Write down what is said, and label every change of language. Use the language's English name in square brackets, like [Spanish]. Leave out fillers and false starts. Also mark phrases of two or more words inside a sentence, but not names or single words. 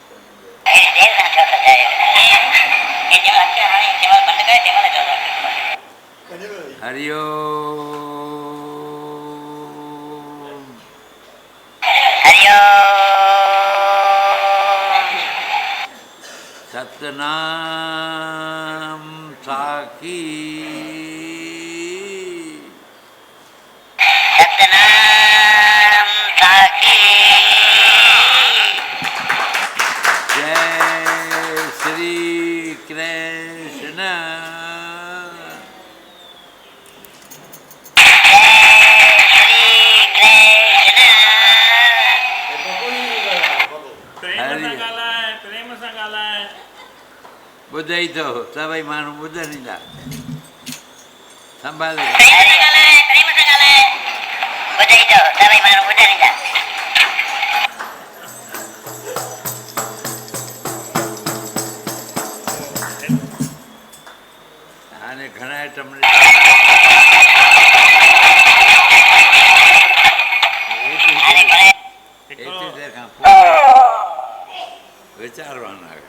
[Sindhi] हरिओम सतनाम साखी जय श्री कृष्ण। प्रेम सां ॻाल्हाए। ॿुधई थो, सभई माण्हू ॿुधनि ई था। संभाले हाणे घणा आइटम एतिरी देर खां पोइ वीचारवान आहे।